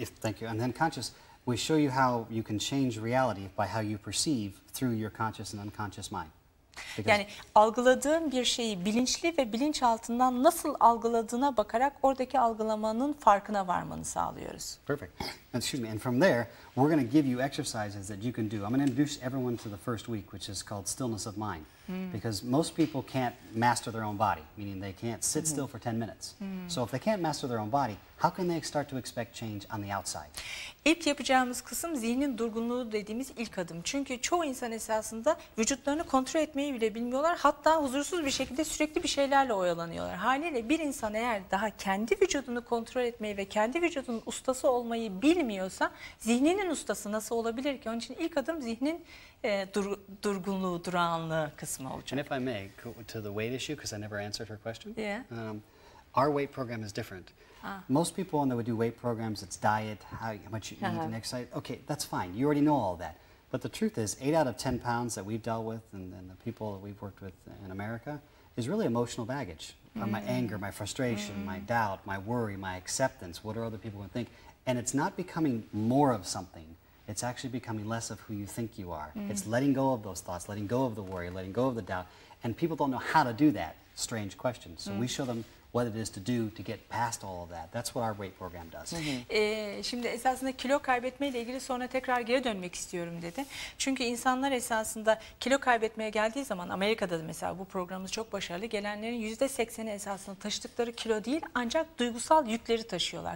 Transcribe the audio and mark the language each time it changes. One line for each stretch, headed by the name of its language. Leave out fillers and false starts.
English: Thank you. And then conscious, we show you how you can change reality by how you perceive through your conscious and unconscious mind.
Turkish: Yani algıladığın bir şeyi bilinçli ve bilinçaltından nasıl algıladığına bakarak oradaki algılamanın farkına varmanı sağlıyoruz.
English: Perfect. Excuse me. And from there, we're going to give you exercises that you can do. I'm going to introduce everyone to the first week, which is called stillness of mind. Because most people can't master their own body, meaning they can't sit still for 10 minutes. So if they can't master their own body, how can they start to expect change on the outside?
Turkish: İlk yapacağımız kısım zihnin durgunluğu dediğimiz ilk adım. Çünkü çoğu insan esasında vücutlarını kontrol etmeyi bile bilmiyorlar. Hatta huzursuz bir şekilde sürekli bir şeylerle oyalanıyorlar. Haliyle bir insan eğer daha kendi vücudunu kontrol etmeyi ve kendi vücudunun ustası olmayı bilmiyorsa zihninin ustası nasıl olabilir ki? Onun için ilk adım zihnin durgunluğu, durağanlığı kısmı olacak.
English: And if I may, to the weight issue, because I never answered her question. Yeah. Our weight program is different. Most people, when they would do weight programs, it's diet, how much you eat and exercise. Okay, that's fine. You already know all that. But the truth is, 8 out of 10 pounds that we've dealt with and the people that we've worked with in America is really emotional baggage. My anger, my frustration, my doubt, my worry, my acceptance, what are other people going to think? And it's not becoming more of something. It's actually becoming less of who you think you are. It's letting go of those thoughts, letting go of the worry, letting go of the doubt. And people don't know how to do that. Strange question. So we show them what it is to do to get past all of that. That's what our weight program does.
Turkish: Şimdi esasında kilo kaybetme ile ilgili sonra tekrar geri dönmek istiyorum dedi. Çünkü insanlar esasında kilo kaybetmeye geldiği zaman Amerika'da da mesela bu programımız çok başarılı. Gelenlerin %80'i esasında taşıdıkları kilo değil ancak duygusal yükleri taşıyorlar.